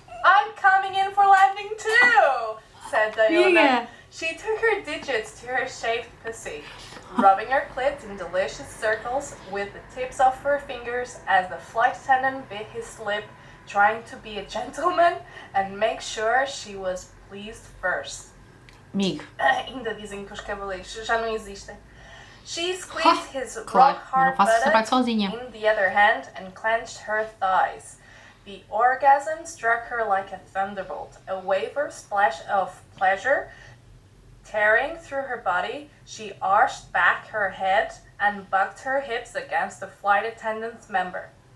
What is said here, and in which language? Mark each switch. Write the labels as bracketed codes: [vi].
[en] "I'm coming in for landing too," said Diona. She took her digits to her shaved pussy, rubbing her clit in delicious circles with the tips of her fingers as the flight attendant bit his lip, trying to be a gentleman and make sure she was pleased first. [pt] Amigo. Ainda dizem que os cavaleiros já não existem. [en] She squeezed his rock-hard buttock in the other hand and clenched her thighs. The orgasm struck her like a thunderbolt, a wave or splash of pleasure tearing through her body. She arched back her head and bucked her hips against the flight attendant's member.